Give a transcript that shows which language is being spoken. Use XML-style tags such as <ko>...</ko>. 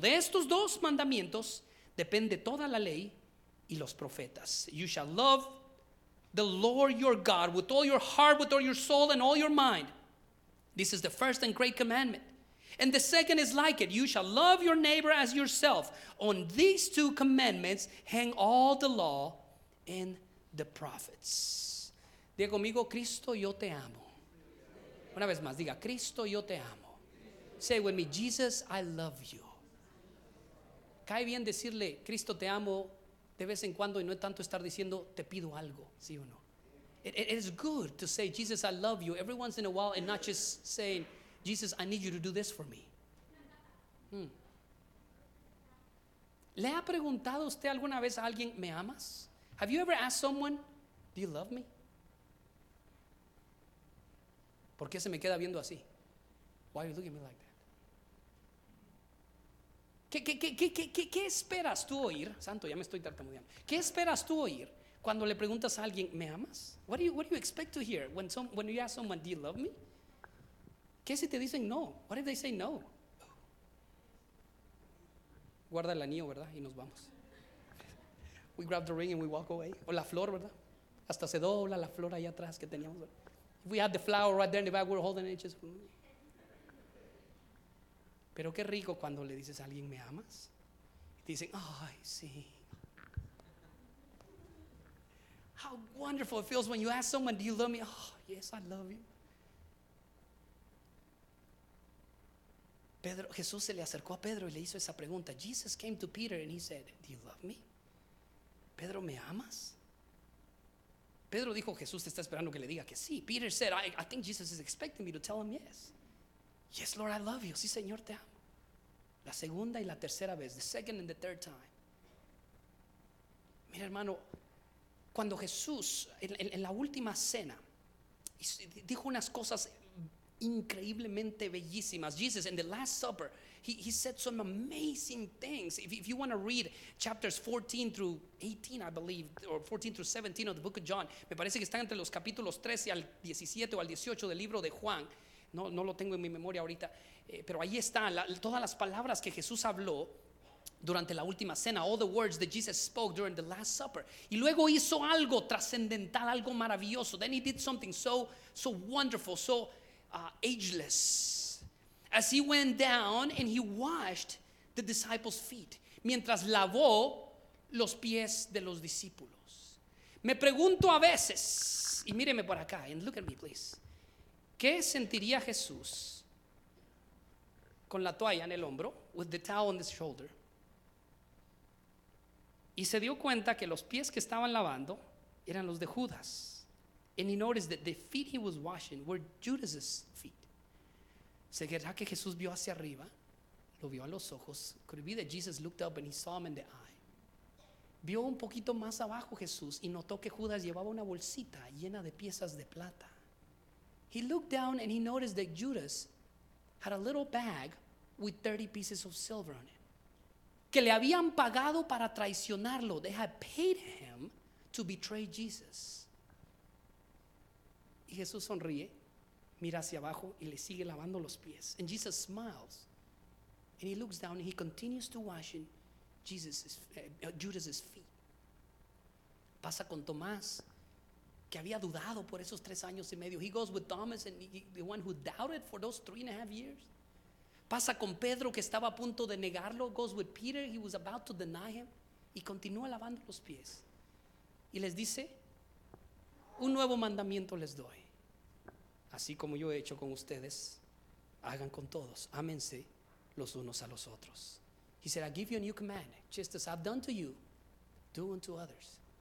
<es>De estos dos mandamientos depende toda la ley y los profetas.</es> <en>You shall love the Lord your God with all your heart, with all your soul and all your mind. This is the first and great commandment. And the second is like it, you shall love your neighbor as yourself. On these two commandments hang all the law and the prophets.</en> <es>Diga conmigo, Cristo, yo te amo. Una vez más, diga, Cristo, yo te amo.</es> <en>Say with me, Jesus, I love you.</en> <es>Cae bien decirle, Cristo, te amo, de vez en cuando, y no es tanto estar diciendo, te pido algo, ¿sí o no?</es> <en>It is good to say, Jesus, I love you, every once in a while, and not just saying, Jesus, I need you to do this for me.</en> <es>¿Le ha preguntado usted alguna vez a alguien, me amas?</es> <en>Have you ever asked someone, do you love me?</en> <es>¿Por qué se me queda viendo así?</es> <en>Why are you looking at me like that?</en> <es>¿Qué esperas tú oír? Santo, ya me estoy tartamudeando. ¿Qué esperas tú oír cuando le preguntas a alguien, ¿me amas?</es> <en>What do you expect to hear when you ask someone, do you love me?</en> <es>¿Qué si te dicen no?</es> <en>What if they say no?</en> <es>Guarda el anillo, ¿verdad? Y nos vamos.</es> <en>We grab the ring and we walk away.</en> <es>O la flor, ¿verdad? Hasta se dobla la flor allá atrás que teníamos.</es> <en>If we had the flower right there in the back, we're holding it.</en> <es>Pero qué rico cuando le dices a alguien, ¿me amas? Y te dicen, ay, sí.</es> <en>How wonderful it feels when you ask someone, do you love me? Oh, yes, I love you.</en> <es>Pedro, Jesús se le acercó a Pedro y le hizo esa pregunta.</es> <en>Jesus came to Peter and he said, do you love me?</en> <es>Pedro, ¿me amas? Pedro dijo, Jesús te está esperando que le diga que sí.</es> <en>Peter said, I think Jesus is expecting me to tell him yes. Yes, Lord, I love you.</en> <es>Sí, Señor, te amo. La segunda y la tercera vez.</es> <en>The second and the third time.</en> <es>Mira, hermano, cuando Jesús, en la última cena, dijo unas cosas increíblemente bellísimas.</es> <en>Jesus, in the last supper, he said some amazing things. If you want to read chapters 14 through 18, I believe, or 14 through 17 of the book of John,</en> <es>me parece que están entre los capítulos 13 al 17 o al 18 del libro de Juan. No lo tengo en mi memoria ahorita, pero ahí están todas las palabras que Jesús habló durante la última cena,</es> <en>all the words that Jesus spoke during the last supper.</en> <es>Y luego hizo algo trascendental, algo maravilloso.</es> <en>Then he did something so wonderful, so ageless. As he went down and he washed the disciples' feet,</en> <es>mientras lavó los pies de los discípulos. Me pregunto a veces, y míreme por acá,</es> <en>and look at me please,</en> <es>¿qué sentiría Jesús con la toalla en el hombro,</es> <en>with the towel on the shoulder?</en> <es>Y se dio cuenta que los pies que estaban lavando eran los de Judas.</es> <en>And he noticed that the feet he was washing were Judas's feet.</en> <es>¿Será que Jesús vio hacia arriba? Lo vio a los ojos.</es> <en>Could it be that Jesus looked up and he saw him in the eye?</en> <es>Vio un poquito más abajo Jesús y notó que Judas llevaba una bolsita llena de piezas de plata.</es> <en>He looked down and he noticed that Judas had a little bag with 30 pieces of silver on it.</en> <es>Que le habían pagado para traicionarlo.</es> <en>They had paid him to betray Jesus. Y Jesús sonríe, mira hacia abajo y le sigue lavando los pies. And Jesus smiles and he looks down and he continues to washing Judas's feet.</en> <es>Pasa con Tomás, que había dudado por esos 3 años y medio.</es> <en>He goes with Thomas and the one who doubted for those 3.5 years.</en> <es>Pasa con Pedro, que estaba a punto de negarlo.</es> <en>Goes with Peter, he was about to deny him.</en> <es>Y continúa lavando los pies. Y les dice, un nuevo mandamiento les doy. Así como yo he hecho con ustedes, hagan con todos. Ámense los unos a los otros.</es> <en>He said, I give you a new command. Just as I've done to you, do unto others.</en>